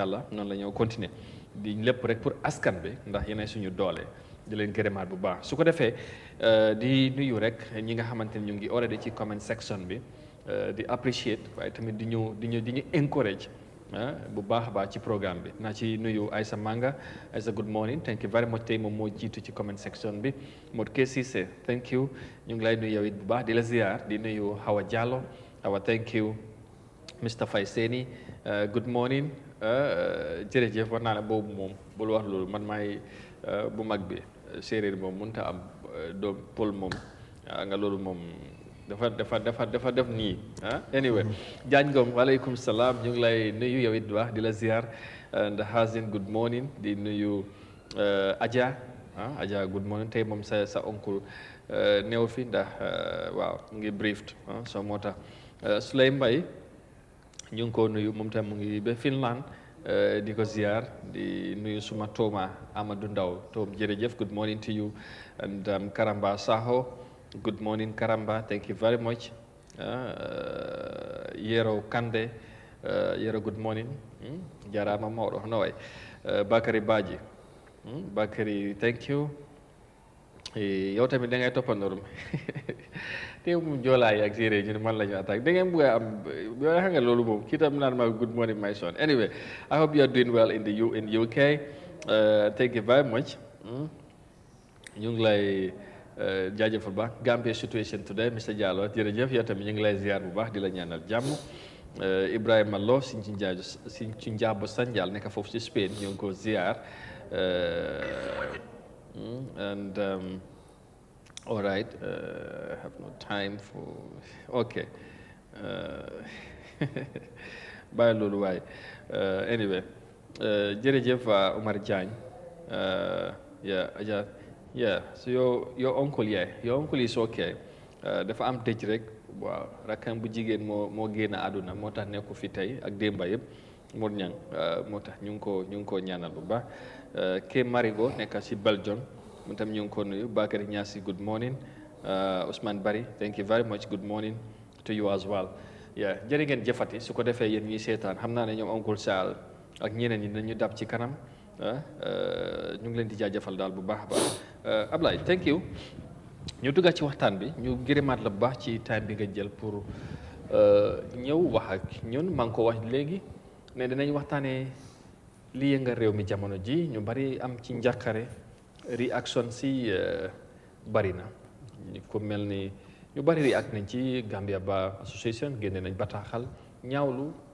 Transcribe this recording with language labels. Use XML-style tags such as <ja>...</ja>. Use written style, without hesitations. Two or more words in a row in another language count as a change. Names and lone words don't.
<wo>allah noonu la ñoo continuer di lépp rek pour askan bi ndax yéenay suñu doole di leen gërëmaat bu baax su ko defee di nuyu rek ñi nga xamante ni ñu ngi already ci</wo> <en>comment section</en> <wo>bi di appreciate waaye tamit di ñu encourage bu baax a baax ci programme bi naa ci nuyu Aïssa Manga Aïssa</wo> <en>good morning thank you very much</en> <wo>tey moom moo jiitu ci</wo> <en>comment section</en> <wo>bi Modou Cissé</wo> <en>thank you</en> <wo>ñu ngi lay nuyu yow it bu baax di la ziar di nuyu Hawa Diallo Hawa</wo> <en>thank you</en> <wo>Mr Faye Seni</wo> <en>good morning</en> <wo>jërëjëf war naa ne boobu moom bul wax loolu man maay bu mag bi séeréer moom mënut a am doom pël moom nga loolu moom dafa def nii anyway Jaañ Ngom waaleykum salaam ñu ngi lay nuyu yow it wax di la ziar and Hazin</wo> <en>good morning</en> <wo>di nuyu Adja Adja</wo> <en>good morning</en> <wo>tey moom sa oncle néew fi ndax waaw mu ngi</wo> <en>briefed so</en> <wo>moo tax Souley Mbaye ñu ngi ko nuyu moom tam mu ngi ba Finland di ko ziar di nuyu suma tooma Amadou Ndaw toom jërëjëf</wo> <en>good morning to you and Karamba Saho good morning Karamba thank you very much</en> <wo>Yero Kande Yero</wo> <en>good morning</en> <ff>jarama mawɗo hono way</ff> <wo>Bakary Badji Bakary</wo> <en>thank you</en> <wo>yow tamit da ngay toppandorum te mu joolaay ak séeréer ñu ne man la ñu attaque da ngeen bëgg a am yoo xam nga loolu moom kii tam naan ma</wo> <en>good morning my son anyway I hope you are doing well in UK thank you very much</en> <wo>ñu ngi lay jaajëfal baax</wo> <en>Gambia situation today</en> <wo>Mr Diallo jërëjëf yow tamit ñu ngi lay ziar bu baax di la ñaanal jàmm Ibrahima Lo si ci njaabo Sanjal nekk foofu ci Spain ñu ngi ko ziar</wo> <en>and all right I have no time for okay</en> <wo>bàyyi loolu waaye anyway jërëjëf Omar Diagne</wo> <en>so your uncle is okay</en> <wo>dafa am dëj rek waaw rakkam bu jigéen moo génn àdduna moo tax nekku fi tey ak démba yëpp Mor Ñang moo tax ñu ngi ko ñaanal bu baax ke Marigo nekk si Belgium mu tam ñu ngi ko nuyu Bakary Niassi</wo> <en>good morning</en> <wo>Ousmane Bari</wo> <en>thank you very much good morning to you as well</en> <wo>jërë ngeen jëfati su ko defee yéen ñuy seetaan xam naa ne ñoom Oncle Sall ak ñeneen ñi dañu dab ci kanam ñu ngi leen di jaajëfal daal bu baax a baax Ablaye</wo> <en>thank you</en> <wo>ñu duggaat ci waxtaan bi ñu gërëmaat la bu baax ci time bi nga jël pour ñëw wax ak ñun maa ngi ko wax léegi ne dinañ waxtaanee li yëngal réew mi jamono ji ñu bari am ci njàqare réaction si bari na ko mel ni ñu bari réact nañ ci Gambia Bar Association génne nañ bataaxal ñaawlu</wo>